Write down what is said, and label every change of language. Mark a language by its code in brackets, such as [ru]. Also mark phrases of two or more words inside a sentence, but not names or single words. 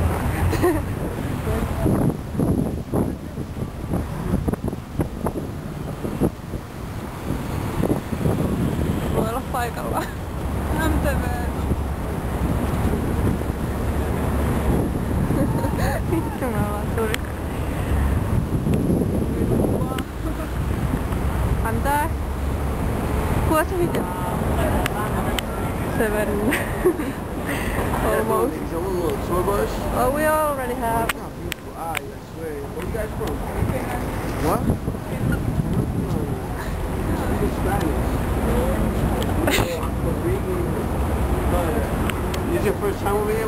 [fi] Voi olla paikallaan. MTV. Vittu me ollaan Turku. Antaa. Kuva se video. Seven. [en] Almost. Oh, we already have. Where you guys from? What? This is your first time over here?